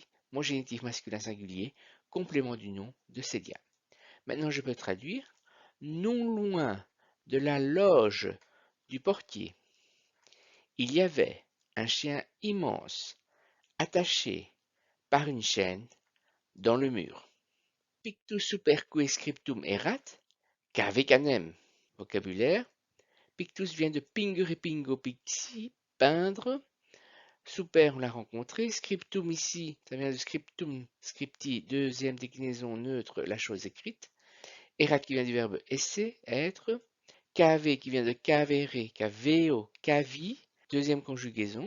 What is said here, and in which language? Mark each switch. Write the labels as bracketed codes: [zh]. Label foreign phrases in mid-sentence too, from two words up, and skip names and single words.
[fr] Mon génitif masculin singulier, complément du nom de Célia. Maintenant je peux traduire. Non loin de la loge du portier, il y avait un chien immense attaché par une chaîne dans le mur. [la] Pictus superque scriptum erat, cave canem. [fr] Vocabulaire. Pictus vient de [la] pingere pingo pixi, [fr] peindre. Super, on l'a rencontré. Scriptum ici, ça vient de [la] scriptum, scripti, [fr] deuxième déclinaison neutre, la chose écrite. Erat qui vient du verbe esse, être. Cave qui vient de [la] cavere, caveo, cavi, [fr] deuxième conjugaison.